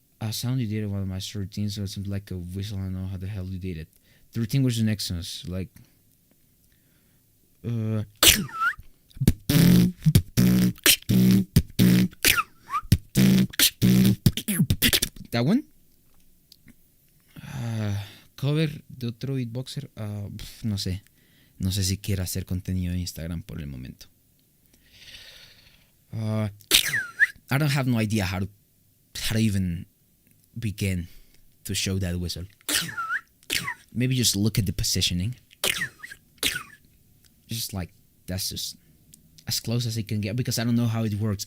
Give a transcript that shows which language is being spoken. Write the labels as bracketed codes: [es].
[en] Sound you did one of my routines, so it seemed like a whistle. I don't know how the hell you did it. The routine was the next one, like that one. [es] Cover de otro beatboxer. No sé si quiera hacer contenido en Instagram por el momento. [en] I don't have no idea how to even begin to show that whistle. Maybe just look at the positioning. Just like, that's just as close as it can get, because I don't know how it works.